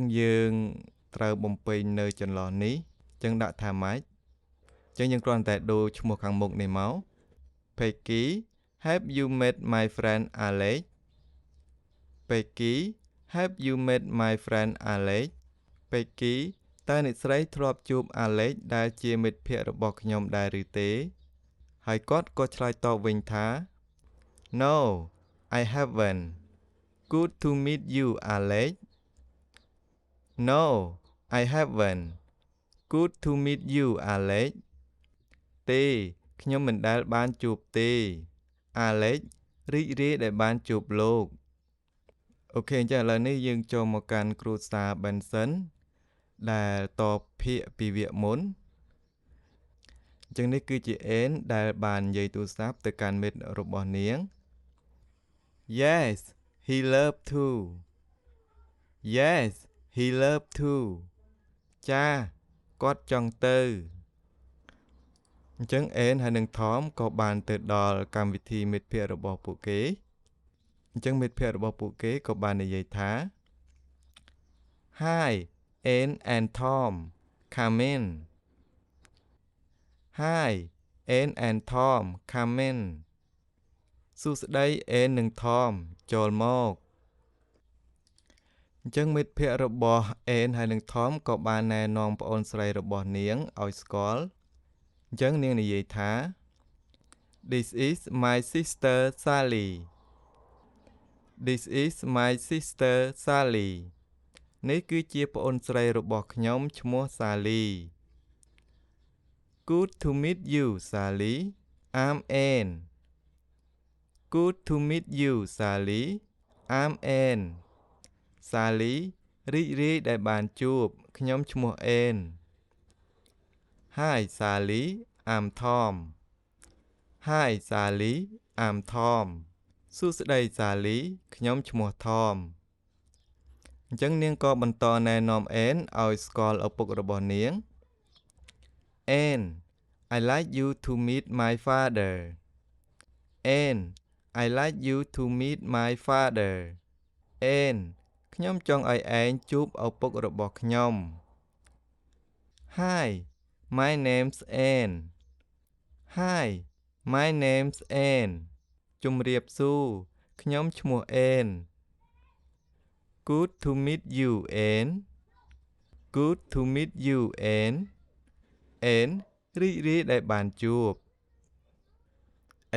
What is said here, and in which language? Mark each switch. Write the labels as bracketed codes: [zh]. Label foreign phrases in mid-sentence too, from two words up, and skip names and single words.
[km] យើងត្រូវបំពេញនៅចន្លោះនេះអញ្ចឹងដាក់ថាម៉េចអញ្ចឹងយើងគ្រាន់តែដូរឈ្មោះខាងមុខនេះមក [en] Peggy have you met my friend Alex Peggy have you met my friend Alex Peggy [km] តើអ្នកស្រីធ្លាប់ជួប Alex ដែលជាមិត្តភក្តិរបស់ខ្ញុំដែរឬទេហើយគាត់ក៏ ឆ្លើយតបវិញថា [en] No I haven't Good to meet you Alex No I haven't Good to meet you [km] Alex ទេខ្ញុំមិនដែលបានជួបទេ Alex រីករាយដែលបានជួបលោកអូខេអញ្ចឹងឥឡូវនេះយើងចូលមកកាន់គ្រួសារ Benson ដែលតបភាគពីវគ្គមុនអញ្ចឹងនេះគឺជា Anne ដែលបាននិយាយទូរស័ព្ទទៅកាន់មិត្តរបស់នាង [en] Yes he loved to Yes he loved to [km] ចាគាត់ចង់ទៅអញ្ចឹង Anne ហើយនិង Tom ក៏បានទៅដល់កម្មវិធីមិត្តភក្តិរបស់ពួកគេអញ្ចឹងមិត្តភក្តិរបស់ពួកគេក៏បាននិយាយថា [en] Hi Anne and Tom come in Hi Anne and Tom come in [km] សួស្តី Anne និង Tom ចូលមក អញ្ចឹងមិត្តភក្តិរបស់ Anne ហើយនិង Tom ក៏បានណែនាំប្អូនស្រីរបស់នាងឲ្យស្គាល់អញ្ចឹងនាងនិយាយថា [en] This is my sister Sally This is my sister Sally [km] នេះគឺជាប្អូនស្រីរបស់ខ្ញុំឈ្មោះ Sally [en] Good to meet you Sally I'm Anne Good to meet you Sally I'm Anne Sally [km] រីករាយដែលបានជួបខ្ញុំឈ្មោះ [en] Anne Hi Sally I'm Tom Hi Sally I'm Tom [km] សួស្តី Sally ខ្ញុំឈ្មោះ Tom អញ្ចឹងនាងក៏បន្តណែនាំ Anne ឲ្យស្គាល់ឪពុករបស់នាង [en] Anne I like you to meet my father Anne I like you to meet my father Anne [km] ខ្ញុំចង់ឲ្យឯងជួបឪពុករបស់ខ្ញុំ [en] Hi my name's Anne Hi my name's Anne [km] ជំរាបសួរខ្ញុំឈ្មោះ [en] Anne Good to meet you Anne Good to meet you Anne Anne [km] រីករាយដែលបានជួបឥ